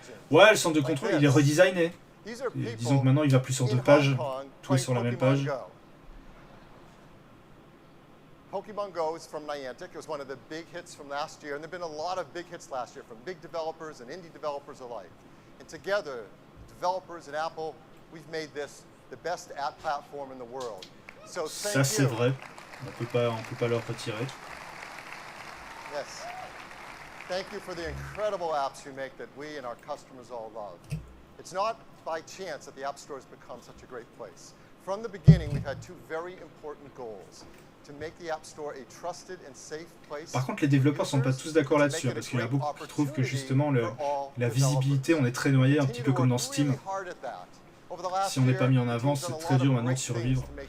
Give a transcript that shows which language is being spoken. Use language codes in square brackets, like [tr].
[fr] Ouais, le centre de contrôle, il est redesigné. Et disons que maintenant, il va plus sur 2 pages. Tout est sur la même page. [en] Pokemon Go is from Niantic. It was one of the big hits from last year, and there have been a lot of big hits last year from big developers and indie developers alike. And together, developers and Apple, we've made this the best app platform in the world. So [fr] ça c'est vrai, on peut pas leur retirer. [en] Yes. Thank you for the incredible apps you make that we and our customers all love. It's not by chance that the App Store has become such a great place. From the beginning, we've had two very important goals. To make the App Store a trusted and safe place. [fr] Par contre, les développeurs sont pas tous d'accord là-dessus, parce qu'il y a beaucoup qui trouvent que justement la visibilité, on est très noyé, un petit peu comme dans Steam. Si on n'est pas mis en avant, c'est très dur maintenant de survivre.